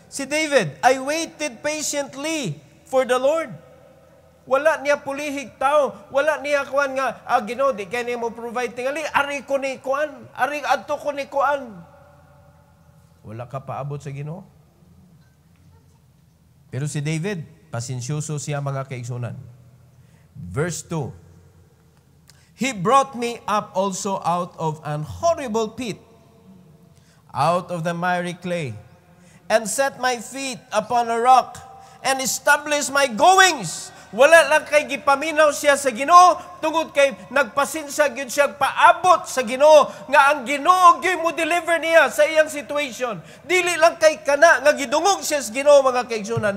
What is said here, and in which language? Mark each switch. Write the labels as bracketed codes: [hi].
[en] Si David, I waited patiently for the Lord. [ceb] Wala niya pulihig tao. Wala niya kuan nga, Ginoo, di kaya niya mo provide tingali. Ari ko ni kuan. Ari adto ko ni kuan. Wala ka paabot sa Ginoo. Pero si David, pasensyoso siya mga kaigsunan. Verse 2. [en] He brought me up also out of an horrible pit, out of the miry clay, and set my feet upon a rock, and established my goings. [ceb] Wala lang kay gipaminaw siya sa Ginoo, tungod kay nagpasinsya gyud siya paabot sa Ginoo, nga ang Ginoo gyud mo deliver niya sa iyang situation. Dili lang kay kana nga gidungog siya sa Ginoo mga kaigsunan.